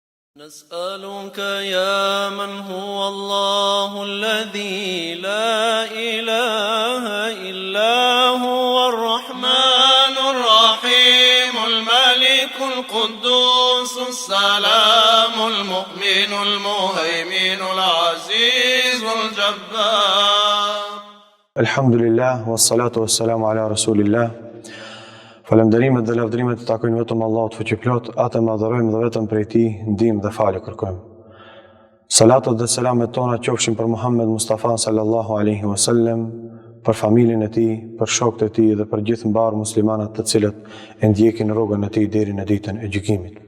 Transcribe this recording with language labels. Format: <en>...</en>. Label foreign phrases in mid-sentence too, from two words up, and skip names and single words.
<ar>نسألك يا من هو الله الذي لا إله إلا هو الرحمن الرحيم الملك القدوس السلام المؤمن المهيمن العزيز الجبار. الحمد لله والصلاة والسلام على رسول الله.</ar> <sq>Falënderimet dhe lavdrimet të takojnë vetëm Allahut fuqiplot, atë më adhurojmë dhe vetëm prej Tij ndihmë dhe falje kërkojmë. Salatat dhe selamet tona qofshin për Muhammed Mustafa</sq> <ar>صلى الله عليه وسلم,</ar> <sq>për familjen e tij, për shokët e tij dhe për gjithë mbar muslimanat të cilët e ndjekin rrugën e tij deri në ditën e gjykimit.</sq>